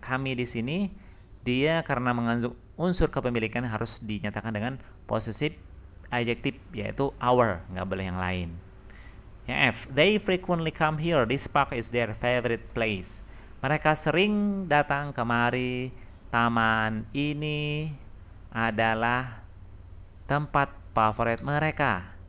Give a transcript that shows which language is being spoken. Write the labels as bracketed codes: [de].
[id] Kami di sini dia karena mengandung unsur kepemilikan harus dinyatakan dengan possessive adjective yaitu our, nggak boleh yang lain. [en] Yang F, they frequently come here. This park is their favorite place. [id] Mereka sering datang kemari. Taman ini adalah tempat favorit mereka.